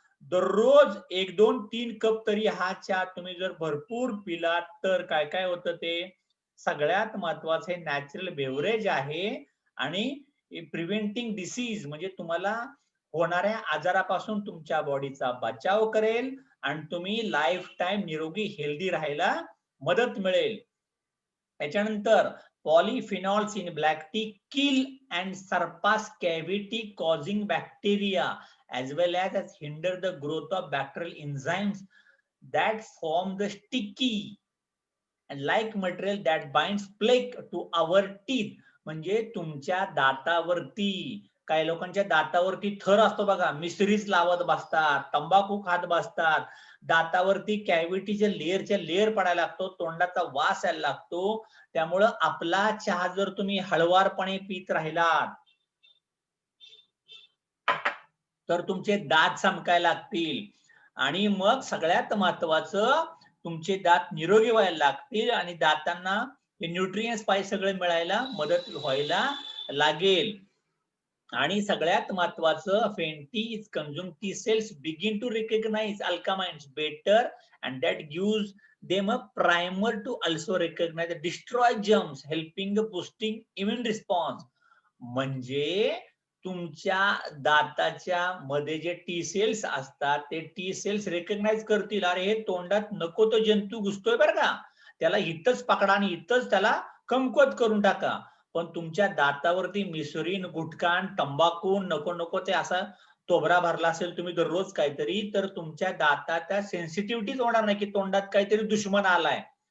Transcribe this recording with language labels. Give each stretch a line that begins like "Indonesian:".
Marathi: दररोज 1, 2, 3 कप तरी हा चहा तुम्ही जर भरपूर पिलात तर काय काय होतं ते, सगळ्यात महत्वाचं हे नॅचरल बेवरेज आहे आणि प्रिव्हेंटिंग डिसीज, म्हणजे तुम्हाला होणाऱ्या आजारापासून तुमच्या बॉडीचा बचाव करेल आणि तुम्ही लाईफ टाइम निरोगी हेल्दी राहायला मदत मिळेल.
English: त्याच्यानंतर polyphenols in black tea kill and surpass cavity causing bacteria as well as hinder the growth of bacterial enzymes that form the sticky and like material that binds plaque to our teeth.
Marathi: म्हणजे तुमच्या दातावरती, काही लोकांच्या दातावरती थर असतो बघा, मिसरीज लावत बसतात, तंबाखू खात बसतात, दातावरती कॅव्हिटीच्या लेअर पडायला लागतो, तोंडाचा वास यायला लागतो. त्यामुळं आपला चहा जर तुम्ही हळवारपणे पित राहिलात तर तुमचे दात चमकायला लागतील आणि मग सगळ्यात महत्वाचं तुमचे दात निरोगी व्हायला लागतील आणि दातांना न्यूट्रिएंट्स पाहिजे सगळे मिळायला मदत व्हायला लागेल. आणि सगळ्यात महत्वाचं,
English: when tea is consumed, T cells begin to recognize alkaline better and that gives them a primer to also recognize destroy germs, helping boosting immune response. म्हणजे
Marathi: तुमच्या दाताच्या मध्ये जे टी सेल्स असतात ते टी सेल्स रेकग्नाइज करतील, अरे हे तोंडात नको तो जंतू घुसतोय बरं का, त्याला इथंच पकडा आणि इथंच त्याला कमकुवत करून टाका. पण तुमच्या दातावरती मिसरीन, गुटखा, तंबाखू नको नको ते असा तोबरा भरला असेल तुम्ही दररोज काहीतरी, तर तुमच्या दाताच्या सेन्सिटिव्हिटीच होणार नाही की तोंडात काहीतरी दुश्मन आलाय.